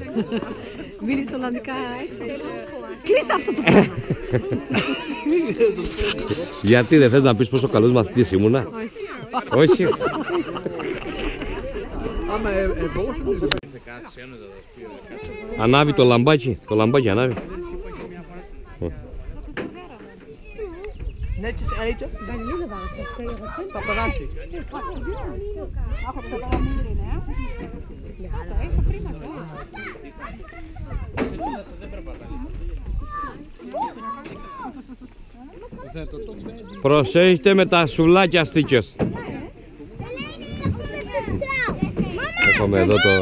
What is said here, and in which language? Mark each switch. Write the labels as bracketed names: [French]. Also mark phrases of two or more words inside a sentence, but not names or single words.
[Greek] Μιλείς Ολλανδικά έξω. Κλείσε αυτό το πράγμα. Γιατί δεν θες να πεις πόσο καλός μαθητής ήμουνα? Όχι. Ανάβει το λαμπάκι. Το λαμπάκι ανάβει. [Dutch] Netjes eten. Paparazzi. [Greek] Προσέχετε με τα σουβλάκια στίκες. Έχουμε εδώ το...